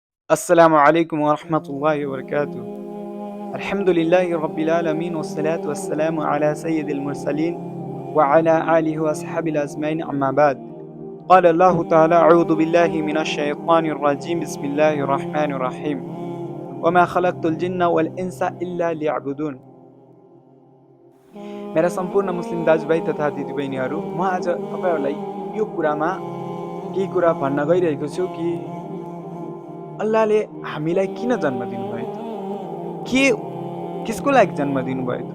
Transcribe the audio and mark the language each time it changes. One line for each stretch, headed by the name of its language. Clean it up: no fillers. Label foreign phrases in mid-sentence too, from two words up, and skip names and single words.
Arabic: السلام عليكم ورحمة الله وبركاته الحمد لله رب العالمين والصلاة والسلام على سيد المرسلين وعلى آله وأصحاب أجمعين أما بعد. قال الله تعالى أعوذ بالله من الشيطان الرجيم بسم الله الرحمن الرحيم وما خلقت الجن والإنس إلا ليعبدون.
Nepali: मेरा सम्पूर्ण मुस्लिम दाजुभाइ तथा दिदीबहिनीहरू, म आज तपाईहरूलाई यो कुरामा केही कुरा भन्न गइरहेको छु कि अल्लाहले हामीलाई किन जन्म दिनुभयो त? के किसको लागि जन्म दिनुभयो त?